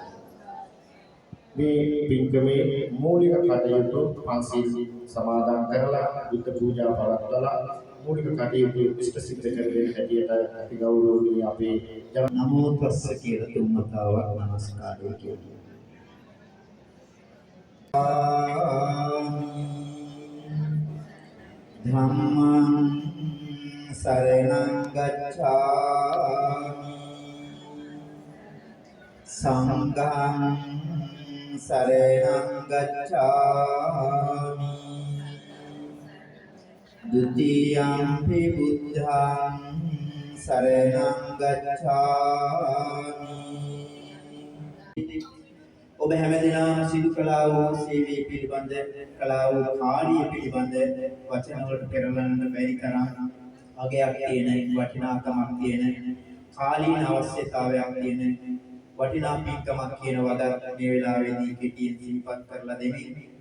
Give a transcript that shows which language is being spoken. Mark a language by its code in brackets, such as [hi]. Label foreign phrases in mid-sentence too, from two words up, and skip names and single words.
[si] මේ පින්කමේ මූලික කටයුතු පන්සිල් සමාදන් කරලා බුද්ධ පූජා පවත්වලා මූලික කටයුතු ඉෂ්ට සිද්ධ කරගෙන හැටියට අපි ගෞරවණීය අපේ [pi] නමෝ තස්ස [si] කියලා තුන්වතාවක් නමස්කාරය කියනවා. [pi] ධම්මං සරණං ගච්ඡාමි සංඝං සරණං ගච්ඡාමි ဒုတိယံ පි බුද්ධං සරණං ගච්ඡාමි. [si] ඔබ හැමදෙනාම සිදු කළා වූ සේවයේ පිළිබඳ කළා වූ කාර්යය පිළිබඳ වචන වලට පෙරලන්න බැරි තරම් අගයක් තියෙන වටිනාකමක් තියෙන කාලීන අවශ්‍යතාවයක් තියෙන වටිනා පින්කමක් කියන වදත් මේ වෙලාවේදී කෙටියෙන් සිහිපත් කරලා දෙමින්